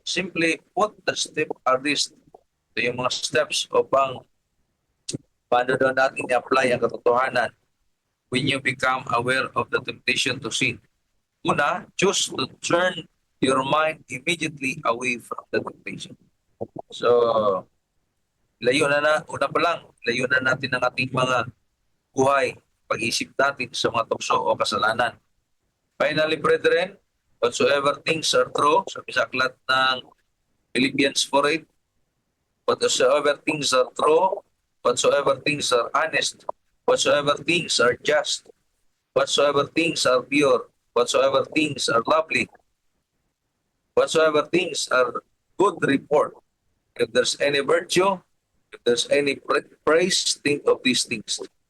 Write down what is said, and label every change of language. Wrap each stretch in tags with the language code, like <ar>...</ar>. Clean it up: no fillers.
<en>Simply put, the step are these.</en> <tl>Ito yung mga steps upang paano daw natin i-apply ang katotohanan</tl> <en>when you become aware of the temptation to sin. Una, choose to turn your mind immediately away from the temptation.</en> <tl>So, una pa lang, layo na natin ang ating mga buhay, pag-isip natin sa mga tukso o kasalanan.</tl> <en>Finally, brethren, whatsoever things are true,</en> <tl>sabi sa aklat ng</tl> <en>Philippians 4:8, whatsoever things are true, whatsoever things are honest, whatsoever things are just, whatsoever things are pure, whatsoever things are lovely, whatsoever things are good report, if there's any virtue, if there's any praise, think of these things.</en>